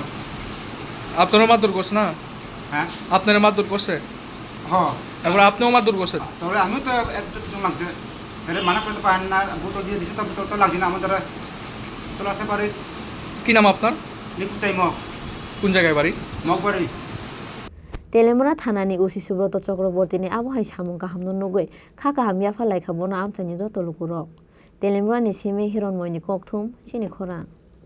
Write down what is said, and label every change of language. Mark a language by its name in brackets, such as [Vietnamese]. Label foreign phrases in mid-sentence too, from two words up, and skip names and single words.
[Bangla] আপনারও মারধর করছে না হ্যাঁ আপনারা মারধর করছে হ্যাঁ এবার আপনিও মারধর করছেন তবে আমিও তো একটু লাগছে এটা মানা করতে পারেন না বোতল দিয়ে দিচ্ছে তো বোতল তো লাগছে না আমাদের তোলাতে পারে কি নাম আপনার লিপুচাই মগ কোন জায়গায় বাড়ি মগবাড়ি [Kok Borok] Telemura thanani usi Subroto Chakrabortini abohai samung kahamno nugui khaka hamya phalai khabono amchani joto lukurok Telemura ni simi hironmoini kokthum chini khora